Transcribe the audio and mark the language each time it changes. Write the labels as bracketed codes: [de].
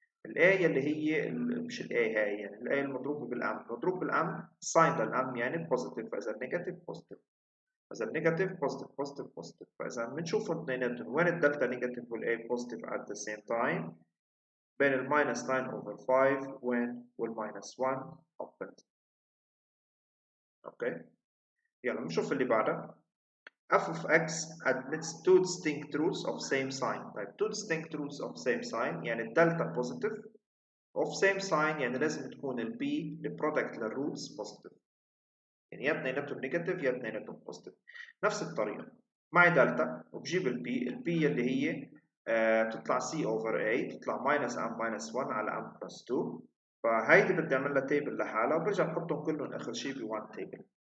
[ar] ال a اللي هي مش ال a هاي، يعني ال a المضروب بالام، المضروب بالام sign للام يعني positive، فإذا negative positive، فإذا negative positive positive positive، فإذا بنشوفهم اثنيناتهم وين الدلتا negative وال a positive [en] at the same time [ar] بين ال minus 9 over 5 وين وال minus 1 open. اوكي يلا نشوف اللي بعدها. [en] f of x admits two distinct roots of same sign. [ar] طيب [en] two distinct roots of same sign [ar] يعني الدلتا positive of same sign يعني لازم تكون ال b البرودكت للروتس positive، يعني يا اثنيناتهم نيجاتيف يا اثنيناتهم positive. نفس الطريقة معي دلتا وبجيب ال b اللي هي بتطلع c over a تطلع minus m minus 1 على m plus 2، فهيدي بدي اعمل لها تيبل لحالها وبرجع بحطهم كلهم اخر شيء ب 1 تيبل.